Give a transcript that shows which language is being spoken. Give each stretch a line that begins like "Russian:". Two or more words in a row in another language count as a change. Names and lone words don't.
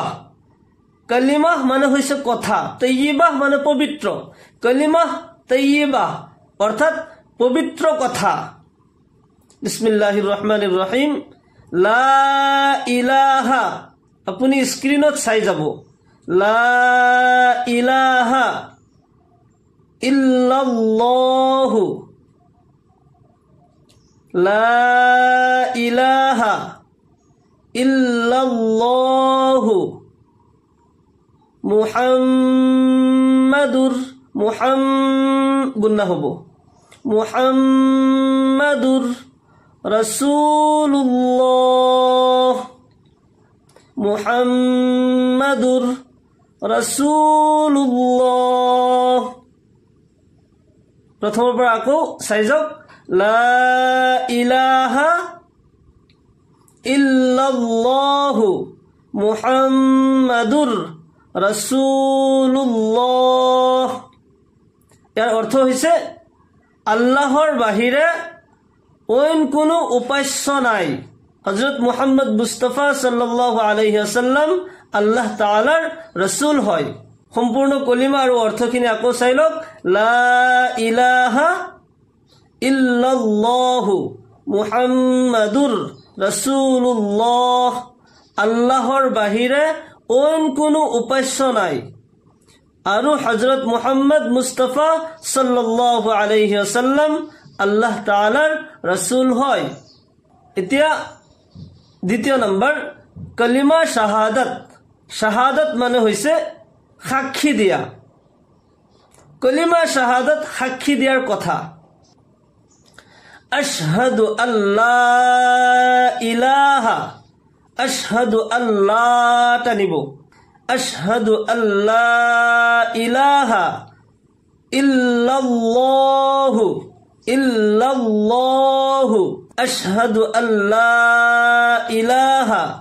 Assamese: কলিমা মানে হৈছে কথা, তৈয়বা মানে পবিত্ৰ। কলিমা তৈয়বা অৰ্থাৎ পবিত্ৰ কথা।
Arabic: بسم الله الرحمن الرحيم. لا إله,
Assamese: আপুনি স্ক্ৰীনত চাই যাব।
Arabic: لا إله إلا الله, لا إله إلا الله محمد,
Assamese: গুন্না হব,
Arabic: محمد رسول الله، محمد رسول الله.
Assamese: প্ৰথমৰ পৰা আকৌ চাই যাওক।
Arabic: لا إله إلا الله محمد رسول الله.
Assamese: ইয়াৰ অৰ্থ হৈছে আল্লাহৰ বাহিৰে অইন কোনো উপাস্য নাই। হযরত মুহাম্মদ মুস্তাফা
Arabic: صلى الله عليه وسلم
Assamese: আল্লাহ তাআলাৰ ৰাসূল হয়। সম্পূৰ্ণ কলিমা আৰু অৰ্থখিনি আকৌ চাই লওক।
Arabic: لا إله إلا الله محمد رسول الله,
Assamese: আল্লাহৰ বাহিৰে অইন কোনো উপাস্য নাই আৰু হযরত মুহাম্মদ মুস্তাফা
Arabic: صلى الله عليه وسلم
Assamese: আল্লাহ তাআলাৰ ৰাসূল হয়। এতিয়া দ্বিতীয় নম্বৰ কলিমা শাহাদাত। শাহাদাত মানে হৈছে সাক্ষী দিয়া। কলিমা শাহাদাত সাক্ষী দিয়াৰ কথা।
Arabic: أشهد أن لا إله، أشهد ألا টানিব, أشهد أن لا إله إلا الله، إلا الله، أشهد أن لا إله